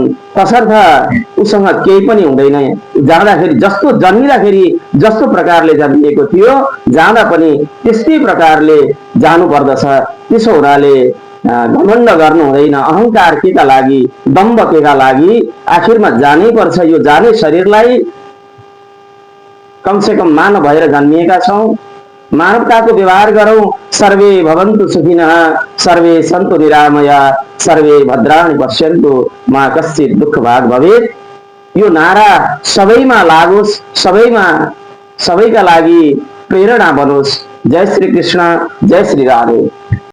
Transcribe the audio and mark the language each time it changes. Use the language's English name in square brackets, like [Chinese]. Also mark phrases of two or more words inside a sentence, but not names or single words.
[Nepali] तसर्थ उसँग केही पनि हुँदैन। जाँदाखेरि जस्तो जन्मिँदाखेरि जस्तो प्रकारले जन्मिएको थियो, जाँदा पनि त्यस्तै प्रकारले जानु पर्दछ। त्यसो हुनाले घमण्ड गर्नु हुँदैन। अहंकार केका लागि, दम्भ केका लागि, आखिरमा जानै पर्छ। यो जाने शरीरलाई [Hindi] कम से कम [Nepali] मानव भएर जन्मिएका छौं, मानवताको व्यवहार गरौं। [Sanskrit] सर्वे भवन्तु सुखिनः, सर्वे सन्तु निरामया, सर्वे भद्राणि पश्यन्तु, मा कश्चित् दुःख भाग भवेत्। [Nepali] यो नारा सबैमा लागोस्, सबैका लागि प्रेरणा बनोस्। जय श्री कृष्ण, जय श्री राधे।